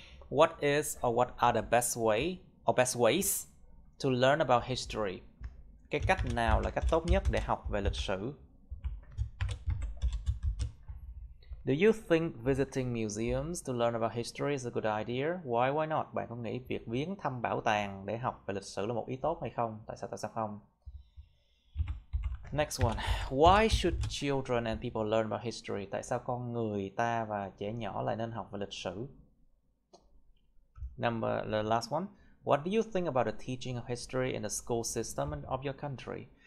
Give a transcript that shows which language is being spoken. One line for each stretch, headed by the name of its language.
English: What is or what are the best way or best ways to learn about history?
Vietnamese: Cái cách nào là cách tốt nhất để học về lịch sử?
English: Do you think visiting museums to learn about history is a good idea? Why not?
Vietnamese: Bạn có nghĩ việc viếng thăm bảo tàng để học về lịch sử là một ý tốt hay không? Tại sao không? Next one.
English: Why should children and people learn about history?
Vietnamese: Tại sao con người ta và trẻ nhỏ lại nên học về lịch sử?
English: The last one. What do you think about the teaching of history in the school system of your country?